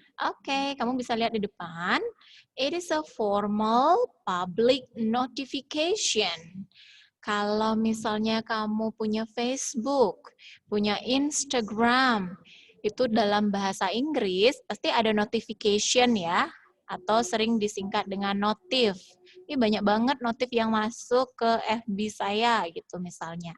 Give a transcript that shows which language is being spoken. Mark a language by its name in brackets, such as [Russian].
[Indonesian] Oke, kamu bisa lihat di depan. [English] It is a formal public notification. [Indonesian] Kalau misalnya kamu punya Facebook, punya Instagram, itu dalam bahasa Inggris pasti ada notification ya, atau sering disingkat dengan notif. Ini banyak banget notif yang masuk ke FB saya gitu misalnya.